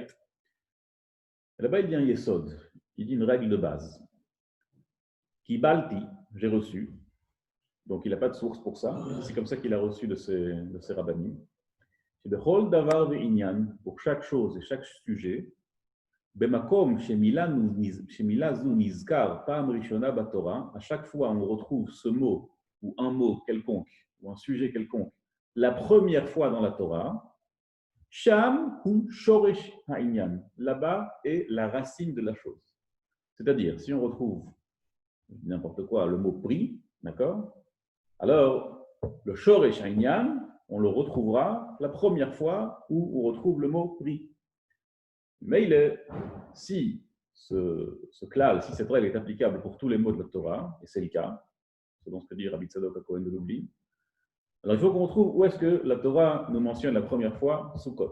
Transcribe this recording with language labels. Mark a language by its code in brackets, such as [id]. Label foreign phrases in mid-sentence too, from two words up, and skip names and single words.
[fr] Là-bas, il dit un yesod, il dit une règle de base. Kibalti, j'ai reçu. Donc, il n'a pas de source pour ça. C'est comme ça qu'il a reçu de ses rabbanim. [he] C'est de כל דבר ועניין, [fr] pour chaque chose et chaque sujet. [he] במקום שמילה זו נזכר פעם ראשונה בתורה. [fr] À chaque fois, on retrouve ce mot ou un mot quelconque ou un sujet quelconque la première fois dans la Torah. [he] שם הוא שורש העניין. [fr] Là-bas est la racine de la chose. C'est-à-dire, si on retrouve n'importe quoi, le mot prix, d'accord? Alors, le [he] שורש העניין, [fr] on le retrouvera la première fois où on retrouve le mot prix. Mais si ce klal, si cette règle est applicable pour tous les mots de la Torah, et c'est le cas, selon ce que dit Rabbi Tzadok HaKohen de Lublin, alors il faut qu'on trouve où est-ce que la Torah nous mentionne la première fois Sukkot.